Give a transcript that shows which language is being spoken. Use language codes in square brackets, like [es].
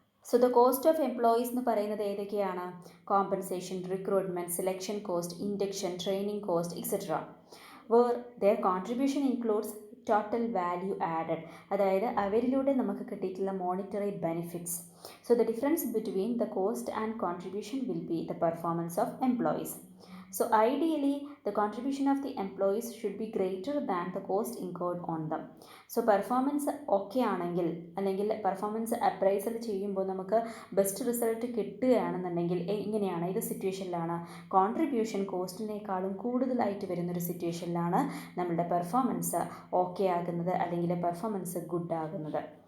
[en] So the cost of employees എന്ന് പറയുന്നത് ഏതൊക്കെയാണ്, compensation, recruitment, selection cost, induction, training cost etcetera. Where their contribution includes total value added, [ml] അതായത് അവരിലൂടെ നമുക്ക് കിട്ടിയിട്ടുള്ള [en] Monetary benefits. So the difference between the cost and contribution will be the performance of employees. So ideally, the contribution of the employees should be greater than the cost incurred on them. So performance okay [ml] ആണെങ്കിൽ, അല്ലെങ്കിൽ performance appraisal ചെയ്യുമ്പോൾ നമുക്ക് best result കിട്ടുകയാണെന്നുണ്ടെങ്കിൽ ഇങ്ങനെയാണ്, ഇത് സിറ്റുവേഷനിലാണ് contribution കോസ്റ്റിനേക്കാളും കൂടുതലായിട്ട് വരുന്നൊരു സിറ്റുവേഷനിലാണ് നമ്മളുടെ performance okay ആകുന്നത്, അല്ലെങ്കിൽ പെർഫോമൻസ് ഗുഡ് ആകുന്നത്.